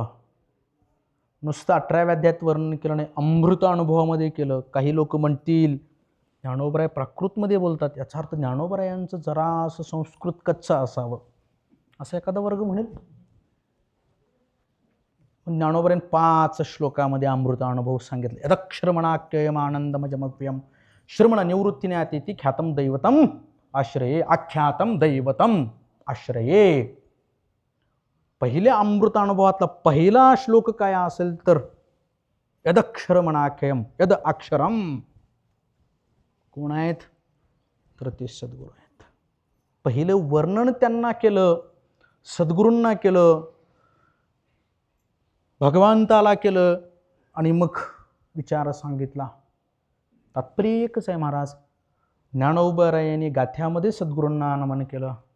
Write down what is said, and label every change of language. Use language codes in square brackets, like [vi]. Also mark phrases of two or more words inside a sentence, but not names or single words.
[mr] नुसतं 18व्या अध्यायात वर्णन केलं नाही, अमृत अनुभवामध्ये केलं. काही लोक म्हणतील ज्ञानोबराय प्राकृतमध्ये बोलतात, याचा अर्थ ज्ञानोबरायांचं जरा असं संस्कृत कच्चं असावं असं एखादा वर्ग म्हणेल. ज्ञानोबरायन 5 श्लोकामध्ये अमृत अनुभव सांगितले. [sa] यदक्षरमणाख्ययम आनंदमजमव्यम श्रमण निवृत्तीने अतिथी ख्यातम दैवतम आश्रये आख्यातम दैवतम आश्रये. [mr] पहिल्या अमृत अनुभवातला पहिला श्लोक काय असेल तर [sa] यदक्षरमणाख्ययम, यद अक्षरम. [mr] कोण आहेत तर ते सद्गुरू आहेत. पहिलं वर्णन त्यांना केलं, सद्गुरूंना केलं, भगवंताला केलं आणि मग विचार सांगितला. तात्पर्य एकच आहे महाराज. ज्ञानोबरायांनी गाथ्यामध्ये सद्गुरूंना नमन केलं.